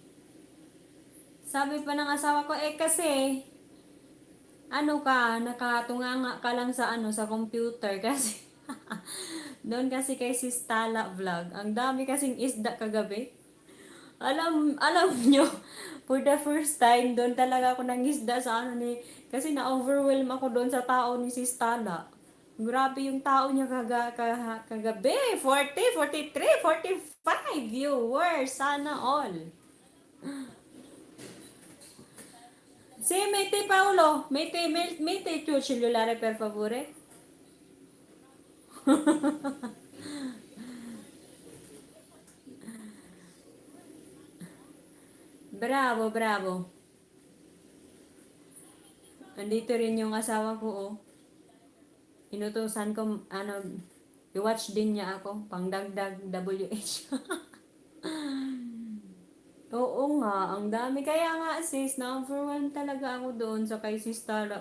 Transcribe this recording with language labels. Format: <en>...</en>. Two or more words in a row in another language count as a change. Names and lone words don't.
<tl>Sabi pa ng asawa ko, kasi, nakatunganga ka lang sa sa computer kasi, doon kasi kay Sis Tala Vlog. Ang dami kasing isda kagabi. Alam nyo,</tl> <en>for the first time,</en> <tl>doon talaga ako nangisda sa kasi na-overwhelm ako doon sa tao ni Sis Tala. Grabe yung tao niya kagabi. 40, 43, 45 viewers. Sana all.</tl> <it>Sì, mette Paolo, mette il tuo cellulare per favore. Bravo.</it> <tl>Andito rin yung asawa ko, oh. Inutusan ko, i-watch din niya ako, pangdagdag WH. Oo nga, ang dami. Kaya nga sis, na-overwhelmed talaga ako doon sa kay Sis Tala.</tl>